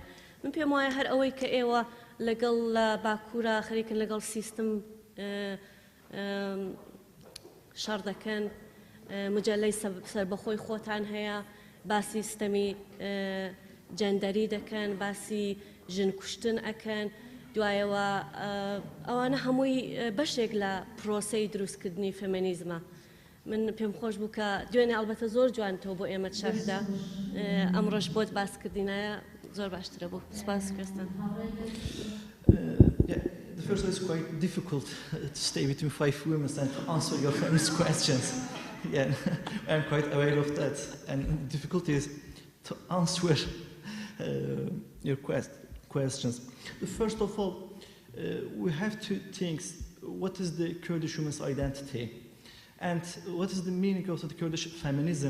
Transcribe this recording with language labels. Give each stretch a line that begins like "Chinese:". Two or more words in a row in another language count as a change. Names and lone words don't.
Central Kurdish: من پێم وایە هەر ئەوەی کە ئێوە لەگەڵ لە باکوورە خەریکن لەگەڵ سیستم شەڕ دەکەن، مجەلەی سەربەخۆی خۆتان هەیە، باسی ستەمی جەندەری دەکەن، باسی ژن کوشتن ئەکەن، دوایەوە ئەوانە هەمووی بەشێک لە پرۆسەی دروستکردنی فێمینیزمە. من پێم خۆش بوو کە دوێنێ ئەڵبەتە زۆر جوانتەوە بۆ ئێمە شەردا ئەمڕۆژ بۆت باسکردینایە زۆر باشترە بوو. سپاس کوێستان.
English: The first one is quite difficult to stay between 5 women and to answer your friend's questions. Yeah, I'm quite aware of that. And the difficulty is to answer your questions. First of all, we have to think what is the Kurdish woman's identity and what is the meaning of the Kurdish feminism.